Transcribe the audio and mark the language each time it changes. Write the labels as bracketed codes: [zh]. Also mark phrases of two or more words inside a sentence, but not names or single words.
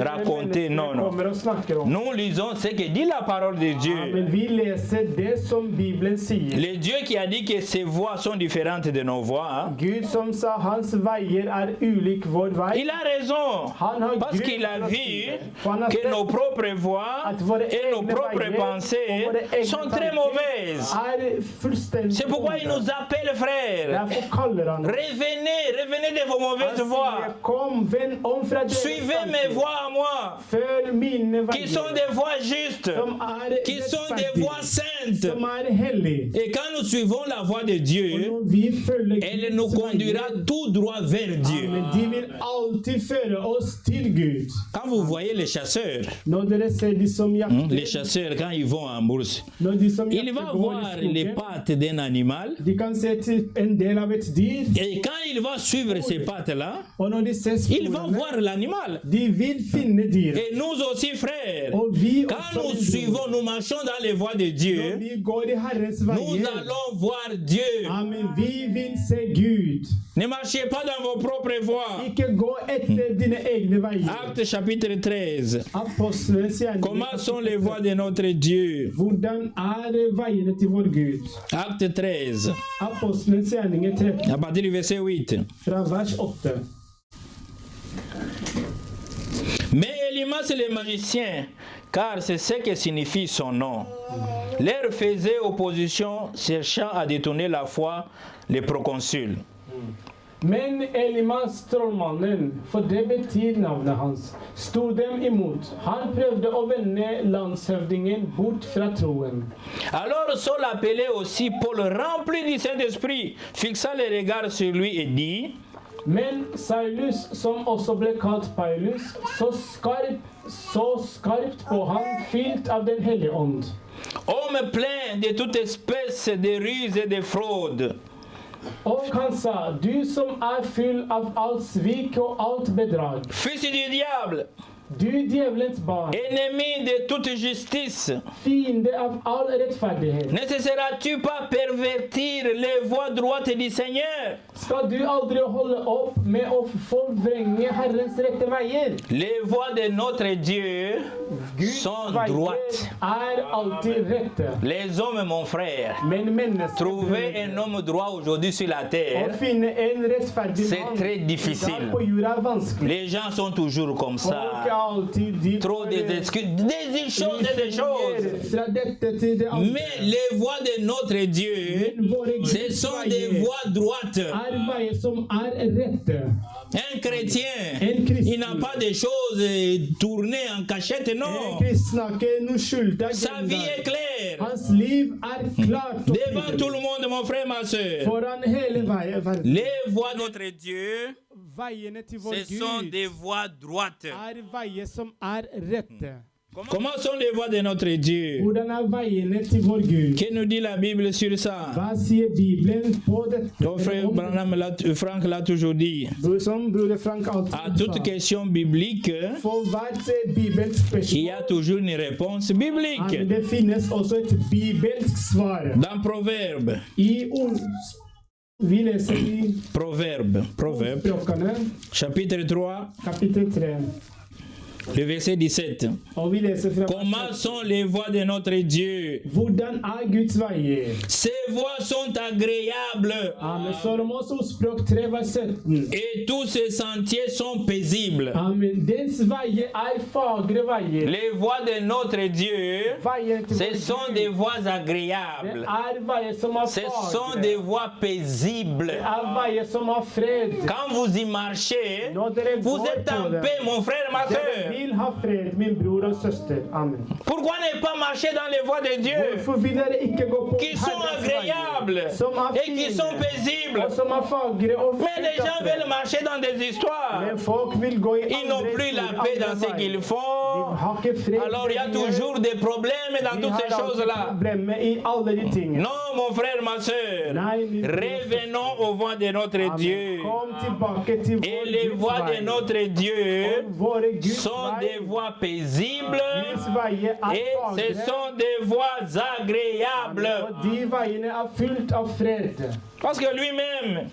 [fr] raconter, [no] menneskene [fr] non, non. [no] kommer og snakker om. [fr] Nous lisons ce que dit la parole de Dieu. [no] Men vi leser det som Bibelen sier. [fr] Le Dieu qui a dit que ses voies sont différentes de nos voies, hein, [no] Gud som sa hans veier ulik vår vei. [fr] il a raison. [no] Han har [fr] Parce [no] grunn [fr] qu'il a [no] til å si [fr] vu [no] det. For han har [fr] que [no] sett [fr] nos propres voies [no] at våre [fr] et nos [no] egne [fr] propres [no] veier [fr] pensées [no] og våre egne [fr] sont très [no] tanker [fr] mauvaises. [no] fullstendig [fr] C'est pourquoi il [no] onde. [fr] nous appelle, frère. [no] Derfor kaller han [fr] Revenez de vos mauvaises [no] Han [fr] voies. [no] sier, kom, vend om fra deres [fr] Suivez mes [no] tanker. [fr] voies à moi, [no] Følg mine [fr] qui sont [no] veier, [fr] des voies justes, [no] som [fr] qui sont des [no] rettferdige, [fr] voies saintes. [no] som hellige. [fr] Et quand nous suivons la voie de [no] Og [fr] Dieu, [no] når vi følger [fr] elle [no] Guds [fr] nous conduira [no] veier, [fr] tout droit vers Dieu. [no] men de vil alltid føre oss til Gud. [fr] Quand vous voyez les chasseurs, [no] Når dere ser de som [fr] les [no] jakter, [fr] chasseurs quand ils vont en bourse, [no] når de som [fr] il [no] jakter [fr] va [no] går [fr] voir [no] i [fr] les [no] skogen, [fr] pattes d'un animal. [no] de kan se til en del av et dyr, [fr] Et quand il va suivre ces pattes-là, [no] og når de ser [fr] il va [no] sporene, [fr] voir l'animal. [no] de vil finne dyret. [fr] Et nous aussi, frères, [no] Og vi [fr] quand [no] også [fr] nous [no] vil gå. [fr] suivons, nous marchons dans les voies de [no] Når [fr] Dieu, [no] vi går i Herrens [fr] nous [no] veier, [fr] allons voir Dieu. [no] amen, vi vil se Gud. [fr] Ne marchez pas dans vos propres voies. [no] Ikke gå etter dine egne veier. [fr] Acte chapitre 13. [no] Apostlenes gjerninger, [fr] Comment sont les voies de notre Dieu? [no] Hvordan veiene til vår Gud? [fr] Acte 13, [no] Apostlenes gjerninger 13, [fr] à partir du verset 8. [no] fra vers 8. [fr] Mais Elimas le magicien, car c'est ce que signifie son nom, leur faisait opposition, cherchant à détourner la foi les proconsuls. [no] Men Elimas trollmannen, for det betyr navnet hans, stod dem imot. Han prøvde å vende landshøvdingen bort fra troen. [fr] Alors Saul appelait aussi Paul, rempli du Saint-Esprit, fixa les regards sur lui et dit: [no] Men Saulus, som også ble kalt Paulus, så skarpt på ham, fylt av Den hellige ånd. [fr] Homme plein de toute espèce de ruse et de fraude. [no] Og han sa, du som er full av alt svik og alt bedrag, [fr] Fils du diable, [no] du djevelens barn, [fr] ennemi de toute justice, [no] fiende av all rettferdighet, [fr] ne cesseras-tu pas pervertir les voies droites du Seigneur? [no] skal du aldri holde opp med å forvrenge Herrens rette veier? [fr] Les voies de notre Dieu [no] Guds [fr] sont [no] veier [fr] droites. [no] er alltid rette. [fr] Les hommes, mon frère, [no] Men mennesker, [fr] trouver un homme droit aujourd'hui sur la [no] å [fr] terre, [no] finne en rettferdig [fr] c'est [no] mann [fr] très [no] i [fr] difficile. [no] dag på jorda er vanskelig. [fr] Les gens sont toujours comme [no] Folk [fr] ça. [no] er alltid de [fr] Trop d'excuses, des choses et des choses. [no] fra dette til det andre. [fr] Mais les voies de notre Dieu, ce sont des voies droites. [no] Er veier som er rette. [fr] Un chrétien, il n'a pas de choses tournées en cachette, [no] En [fr] non. [no] kristen har ikke noe skjulte [fr] Sa vie est [no] agendaer. [fr] claire. [no] Hans liv er klart og [fr] Devant tout le [no] tydelig. [fr] monde, mon frère, ma soeur. [no] Foran hele verden. [fr] Les voies de notre Dieu, [no] Veiene til vår [fr] ce sont [no] Gud [fr] des voies droites. [no] er veier som er rette. [fr] Comment sont les voies de notre Dieu? [no] Hvordan er veiene til vår Gud? [fr] Que nous dit la Bible sur ça? [no] Hva sier Bibelen på dette? [fr] Ton frère Branham Frank l'a toujours dit. [no] Som broder Frank alltid [fr] À toute [no] sa. [fr] question biblique, [no] For hvert bibelsk [fr] il y a [no] spørsmål [fr] toujours une réponse biblique. [no] det finnes også et bibelsk svar. [fr] Dans Proverbe, [no] I ord vi leser i [fr] Proverbe, [no] Ordspråkene, [fr] chapitre 3, [no] kapittel 3. [fr] le verset 17. [no] Og vi leser fra [fr] Comment sont les voies de notre Dieu? [no] Hvordan er Guds veier? [fr] Ces voies sont agréables [no] Amen. Salomos ordspråk 3, vers 17. [fr] et tous ces sentiers sont paisibles. [no] Amen. Dens veier er fagre veier. [fr] Les voies de notre Dieu, [no] Veier til [fr] ce [no] vår [fr] sont [no] Gud. [fr] des voies [no] Det [fr] agréables. [no] er veier som er [fr] Ce sont des [no] fagre. [fr] voies paisibles. [no] Det er veier som har fred. [fr] Quand vous y marchez, [no] Når dere [fr] vous [no] går [fr] êtes en [no] på det, [fr] paix, mon frère, ma [no] dere [fr] soeur. [no] vil ha fred, min bror og søster. Amen. [fr] Pourquoi ne pas marcher dans les voies de Dieu [no] Hvorfor vil dere ikke gå på [fr] qui sont [no] Herrens [fr] agréables [no] veier, som er [fr] et qui sont [no] fine, [fr] paisibles? [no] og som er fagre og [fr] Mais les gens [no] fredete? [fr] veulent marcher dans des histoires. [no] Men folk vil gå i [fr] Ils n'ont [no] andre [fr] plus la [no] spor, [fr] paix [no] andre [fr] dans ce [no] veier. [fr] qu'ils [no] De [fr] font. [no] har ikke fred. [fr] Alors il y a toujours des problèmes dans [no] De [fr] toutes [no] har [fr] ces [no] alltid [fr] choses-là. [no] problemer i alle de tingene. [fr] Non, mon frère, ma soeur. [no] Nei, min bror. [fr] Revenons aux voies de notre [no] Amen. [fr] Dieu. [no] Kom tilbake til [fr] Et [no] vår [fr] les [no] Guds [fr] voies de [no] vei. [fr] notre Dieu [no] Og våre Guds [fr] sont [no] vei. [fr] des voies paisibles [no] Guds veier er [fr] et ce [no] fagre. [fr] sont des voies agréables. [no] Og de veiene er fylt av fred. [fr] Parce que lui-même,